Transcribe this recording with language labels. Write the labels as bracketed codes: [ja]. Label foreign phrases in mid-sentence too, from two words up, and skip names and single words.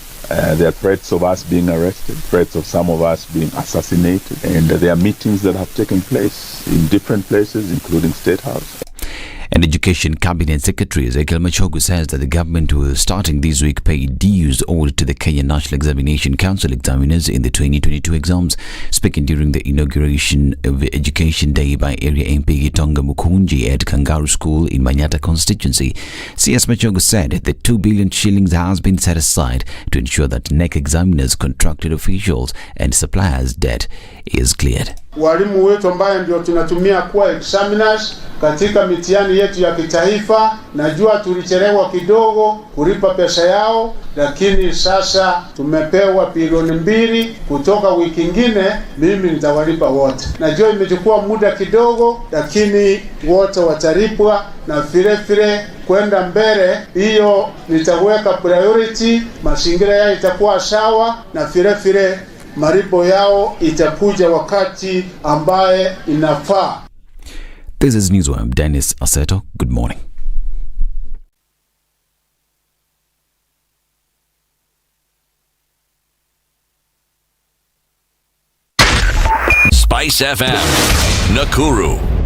[en] There are threats of us being arrested, threats of some of us being assassinated, and there are meetings that have taken place in different places, including State House. And Education Cabinet Secretary Ezekiel Machogu says that the government will, starting this week, pay dues owed to the Kenya National Examination Council examiners in the 2022 exams. Speaking during the inauguration of Education Day by Area MP Gitonga Mukunji at Kangaroo School in Manyata constituency, CS Machogu said that 2 billion shillings has been set aside to ensure that NEC examiners, contracted officials and suppliers' debt is cleared. [sw] Walimu wetu ambaye ndio tunatumia kuwa examiners katika mitihani yetu ya kitaifa, najua tulichelewa kidogo kulipa pesa yao, lakini sasa tumepewa bilioni 2 kutoka wiki nyingine. Mimi nitawalipa wote. Najua imechukua muda kidogo, lakini wote watalipwa, na vile kwenda mbele hiyo nitaweka priority, mazingira yao itakuwa sawa, na vile maripo yao itakuja wakati ambaye inafaa. [en] This is Newswire. Dennis Aseto. Good morning. Spice FM, Nakuru.